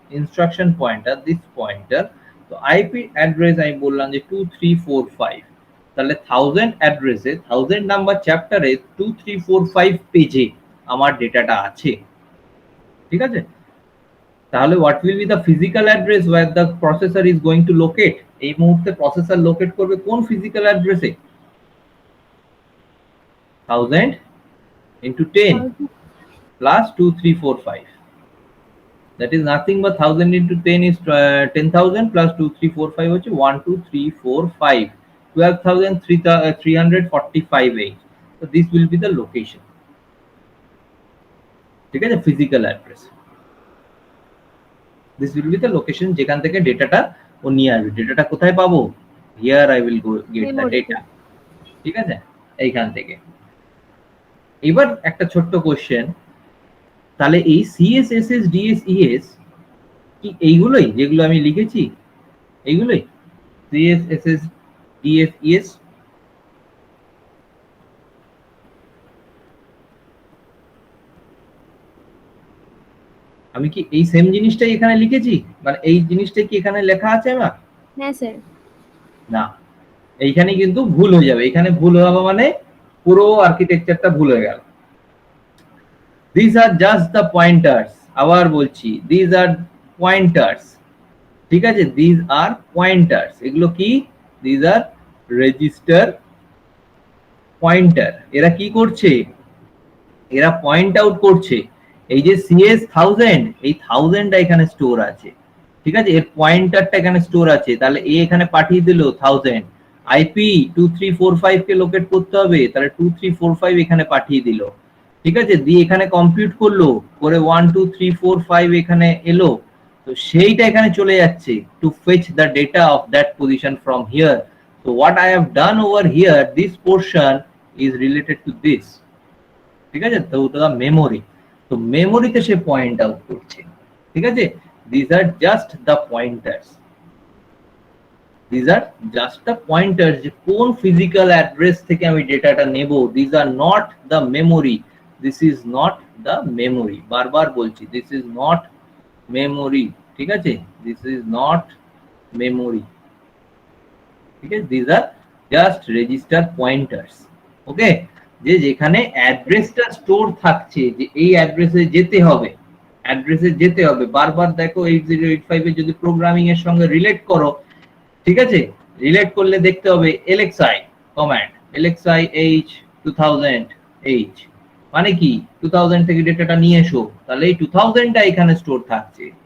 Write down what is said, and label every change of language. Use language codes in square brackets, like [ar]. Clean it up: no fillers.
[bn] Instruction pointer, this pointer. তো IP address আমি বললাম যে 2345, তাহলে 1000 অ্যাড্রেসে 1000 নাম্বার চ্যাপ্টারে 2345 পেজে আমার ডেটাটা আছে। ঠিক আছে, তাহলে [en] What will be the physical address where the processor is going to locate? [bn] এই মুহূর্তে প্রসেসর লোকেট করবে কোন ফিজিক্যাল অ্যাড্রেসে? [en] 1000 into 10 plus 2345, that is nothing but 1000 into 10 is 10,000 plus 2345 হচ্ছে 12345, 12,345 so this will be the location। [bn] ঠিক আছে, physical address, [en] this will be the location [bn] যেখান থেকে ডেটাটা ও নিয়ে আসবে। ডেটাটা কোথায় পাবো? [en] here I will go get the data। [bn] ঠিক আছে, এইখান থেকে। এবার একটা ছোট্ট কোশ্চেন, তাহলে এই CSSS DSES কি এইগুলোই যেগুলো আমি লিখেছি? এইগুলোই CSSS DSES? আমি কি এই সেম জিনিসটাই এখানে লিখেছি, মানে এই জিনিসটাই কি এখানে লেখা আছে আমার? হ্যাঁ স্যার। না, এইখানে কিন্তু ভুল হয়ে যাবে। এখানে ভুল হবে মানে পুরো আর্কিটেকচারটা ভুল হয়ে গেল। [en] These are just the pointers, [bn] আবার বলছি [en] these are pointers। [bn] ঠিক আছে, [en] these are pointers, [bn] এগুলো কি? [en] these are register pointer। [bn] এরা কি করছে? এরা পয়েন্ট আউট করছে এই যে CS 1000, এই 1000টা এখানে স্টোর আছে। ঠিক আছে, এর পয়েন্টারটা এখানে স্টোর আছে, তাহলে এ এখানে পাঠিয়ে দিল 1000। আইপি 2345 কে লোকেট করতে হবে, তাহলে 2345 এখানে পাঠিয়ে দিল। ঠিক আছে, দিয়ে এখানে কম্পিউট করলো, করে 12345 এখানে এলো, তো সেইটা এখানে চলে যাচ্ছে [en] To fetch the data of that position from here. So what I have done over here, this portion is related to this. [bn] ঠিক আছে, তো ওটা মেমোরি, তো মেমোরিতে সে পয়েন্ট আউট করছে। ঠিক আছে, [en] these are just the pointers, these are just the pointers [bn] যে কোন ফিজিক্যাল অ্যাড্রেস থেকে আমি ডেটাটা নেব। [en] these are not the memory, this is not the memory, [bn] বারবার বলছি [en] this is not memory। [bn] ঠিক আছে, [en] this is not memory। ঠিক আছে, these are just register pointers। [bn] ওকে, যে যেখানে অ্যাড্রেসটা স্টোর থাকছে, যে এই অ্যাড্রেসে যেতে হবে, অ্যাড্রেসে যেতে হবে বারবার। দেখো 8085 এর যদি প্রোগ্রামিং এর সঙ্গে রিলেট করো, ঠিক আছে, রিলেট করলে দেখতে হবে LXI command, LXI H 2000H মানে কি 2000 থেকে ডেটাটা নিয়ে এসো, তাহলে এই 2000টা এখানে স্টোর থাকছে।